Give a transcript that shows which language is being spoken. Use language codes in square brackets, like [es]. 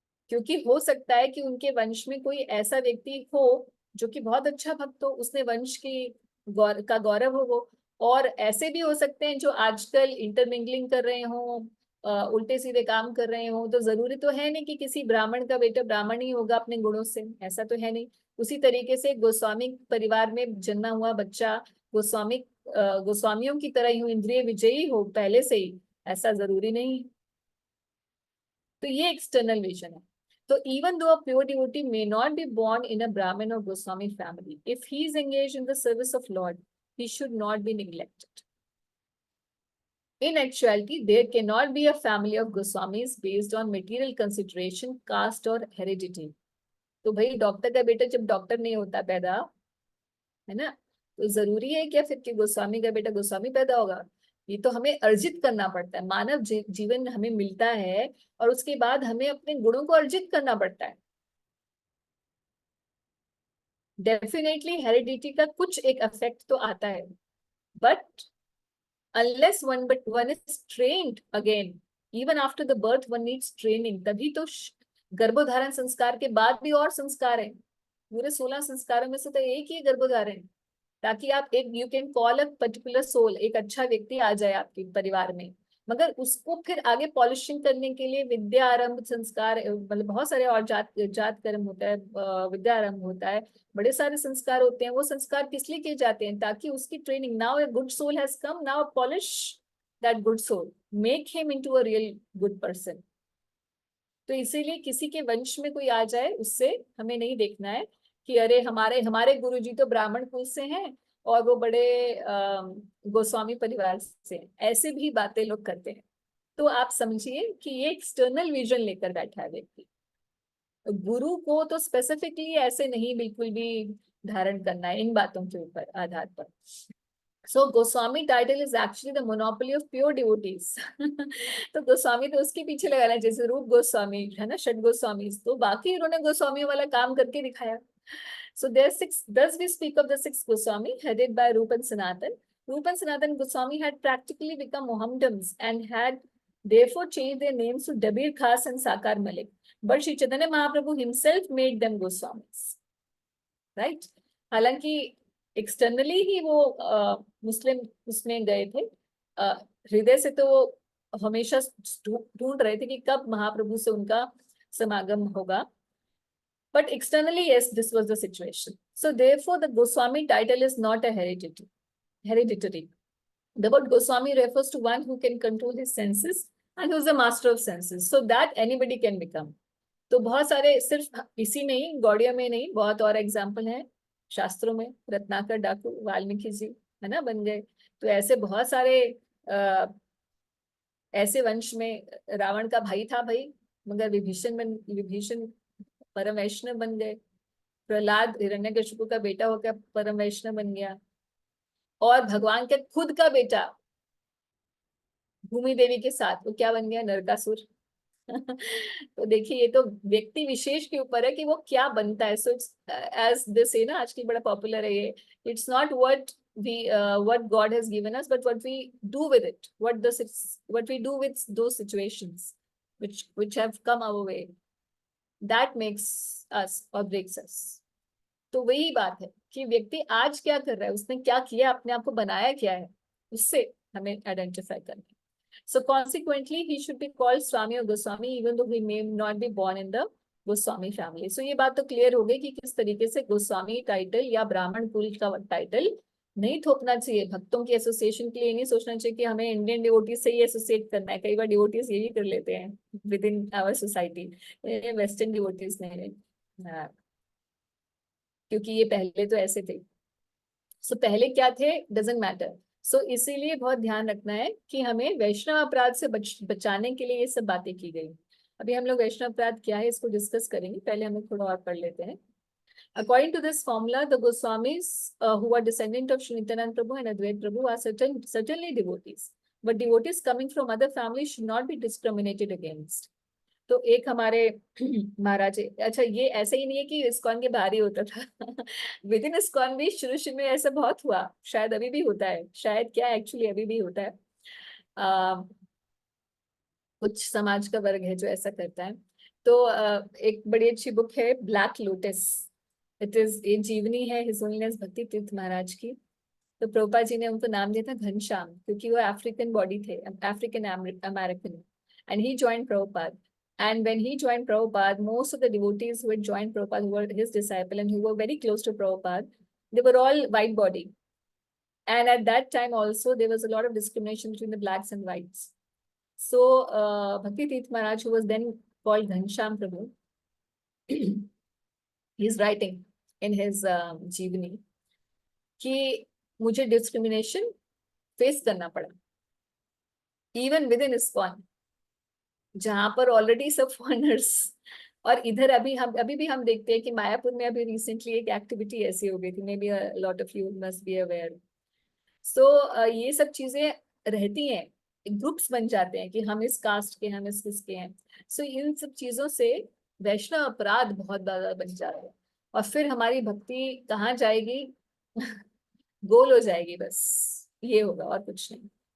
[hi] क्योंकि हो सकता है कि उनके वंश में कोई ऐसा व्यक्ति हो जो कि बहुत अच्छा भक्त हो, उसने वंश की का गौरव हो वो, और ऐसे भी हो सकते हैं जो आजकल इंटरमिंगलिंग कर रहे हो, उल्टे सीधे काम कर रहे हो। तो जरूरी तो है नहीं कि किसी ब्राह्मण का बेटा ब्राह्मण ही होगा अपने गुणों से, ऐसा तो है नहीं। उसी तरीके से गोस्वामी परिवार में जन्मा हुआ बच्चा गोस्वामियों की तरह ही इंद्रिय विजयी हो पहले से ही, ऐसा जरूरी नहीं। तो ये एक्सटर्नल विजन है। [en] So even though a pure devotee may not be born in a Brahmin or Goswami family, if he is engaged in the service of Lord, he should not be neglected. In actuality, there cannot be a family of Goswamis based on material consideration, caste or heredity. [hi] तो भाई doctor का बेटा जब doctor नहीं होता पैदा, है ना, तो जरूरी है क्या फिर कि गोस्वामी का बेटा गोस्वामी पैदा होगा? ये तो हमें अर्जित करना पड़ता है। मानव जीवन हमें मिलता है और उसके बाद हमें अपने गुणों को अर्जित करना पड़ता है। डेफिनेटली हेरिडिटी का कुछ एक इफेक्ट तो आता है, [en] But unless one is trained again, even after the birth one needs training। [hi] तभी तो गर्भधारण संस्कार के बाद भी और संस्कार हैं, पूरे 16 संस्कारों में से तो एक ही गर्भधारण, ताकि आप एक [en] you can call a particular soul, [hi] एक अच्छा व्यक्ति आ जाए आपके परिवार में, मगर उसको फिर आगे पॉलिशिंग करने के लिए विद्या आरंभ संस्कार, मतलब बहुत सारे और जात कर्म होता है, विद्या आरंभ होता है, बड़े सारे संस्कार होते हैं। वो संस्कार किस लिए किए जाते हैं? ताकि उसकी training, [en] Now a good soul has come, now polish that good soul, make him into a real good person. [hi] तो इसीलिए किसी के वंश में कोई आ जाए उससे हमें नहीं देखना है। कि अरे हमारे हमारे गुरुजी तो ब्राह्मण कुल से हैं और वो बड़े गोस्वामी परिवार से हैं। ऐसे भी बातें लोग करते हैं। तो आप समझिए कि ये एक्सटर्नल विजन लेकर बैठा है व्यक्ति। गुरु को तो स्पेसिफिकली ऐसे नहीं बिल्कुल भी धारण करना है इन बातों के ऊपर आधार पर। [en] So Goswami title is actually the monopoly of pure devotees. [hi] तो गोस्वामी तो उसके पीछे लगाना, जैसे रूप गोस्वामी है ना, षट गोस्वामी, तो बाकी उन्होंने गोस्वामी वाला काम करके दिखाया। [en] So there are six. Thus we speak of the six Goswami headed by Rupa and Sanatan. Rupa and Sanatan Goswami had practically become Mohammedans and had therefore changed their names to Dabir Khas and Sakar Malik. But Shri Chaitanya Mahaprabhu himself made them Goswamis. Right? [hi] हालांकि externally ही वो मुस्लिम उसमें गए थे, हृदय से तो वो हमेशा ढूंढ रहे थे कि कब महाप्रभु से उनका समागम होगा. [en] But externally, yes, this was the situation. So therefore, the Goswami title is not a hereditary. The word Goswami refers to one who can control his senses and who is a master of senses. So that anybody can become. [hi] तो बहुत सारे, सिर्फ इसी में ही, गौड़िया में नहीं, बहुत और एग्जाम्पल हैं शास्त्रों में. रत्नाकर डाकू वाल्मीकि जी है ना बन गए. तो ऐसे बहुत सारे ऐसे वंश में रावण का भाई था भाई, मगर विभीषण परम वैष्णव बन गए. प्रहलाद हिरण्यकशिपु का बेटा होकर परम वैष्णव बन गया. और भगवान के खुद का बेटा भूमि देवी के साथ वो क्या बन गया, नरकासुर. तो देखिए ये तो व्यक्ति विशेष के ऊपर है कि वो क्या बनता है. [en] so it's as this [hi] है ना, आजकल बड़ा पॉपुलर है ये. [en] It's not what God has given us, but what we do with it, what we do with those situations which have come our way, that makes us or breaks us. [hi] तो वही बात है कि व्यक्ति आज क्या कर रहा है, उसने क्या किया, अपने आप को बनाया क्या है, उससे हमें आइडेंटिफाई करना है. [en] So consequently, he should be called Swami or Goswami, even though he may not be born in the Goswami family. [hi] So ये बात तो क्लियर हो गई कि किस तरीके से गोस्वामी टाइटल या ब्राह्मण कुल का टाइटल नहीं थोपना चाहिए. भक्तों की एसोसिएशन के लिए नहीं सोचना चाहिए कि हमें इंडियन डिवोटीज से ही एसोसिएट करना है. कई बार डिवोटीज यही कर लेते हैं [en] within our society, [hi] western devotees नहीं. क्योंकि ये पहले तो ऐसे थे. सो पहले क्या थे [en] Doesn't matter. [hi] सो इसीलिए बहुत ध्यान रखना है कि हमें वैष्णव अपराध से बचाने के लिए ये सब बातें की गई. अभी हम लोग वैष्णव अपराध क्या है इसको डिस्कस करेंगे, पहले हमें थोड़ा और पढ़ लेते हैं. According to this formula, the Goswamis who are descendant of Sri Nityananda Prabhu and Advait Prabhu are certainly devotees, but devotees coming from other families should not be discriminated against. तो एक हमारे महाराज, अच्छा ये ऐसे ही नहीं है कि इस्कॉन के बाहर ही होता था. [en] within ISKCON [hi] भी शुरू में ऐसा बहुत हुआ, शायद अभी भी होता है, शायद क्या एक्चुअली अभी भी होता है. कुछ समाज का वर्ग है जो ऐसा करता है. तो एक बड़ी अच्छी बुक है ब्लैक लोटस. इट इज ये जीवनी है हिज होलीनेस भक्ति तीर्थ महाराज की. तो प्रभुपाद जी ने उनको नाम दिया था घनश्याम, क्योंकि वो अफ्रीकन बॉडी थे, African American, [en] And he joined Prabhupada. And when he joined Prabhupada, most of the devotees who had joined Prabhupada, who were his disciple and who were very close to Prabhupada, they were all white body. And at that time also, there was a lot of discrimination between the blacks and whites. So, Bhakti Tirth Maharaj, who was then called Ghansham Prabhu, he is writing in his Jeevani [hi] कि मुझे [en] discrimination face [hi] करना पड़ा, [en] even within ISKCON, [hi] जहां पर already सब foreigners. और इधर अभी भी हम देखते हैं कि मायापुर में अभी रिसेंटली एक एक्टिविटी ऐसी हो गई थी, [en] Maybe lot of you must be aware. [hi] सो ये सब चीजें रहती हैं, ग्रुप्स बन जाते हैं कि हम इस कास्ट के, हम इस किसके हैं. सो इन सब चीजों से वैष्णव अपराध बहुत ज्यादा बन जाते हैं, और फिर हमारी भक्ति कहाँ जाएगी, गोल हो जाएगी, बस ये होगा और कुछ नहीं.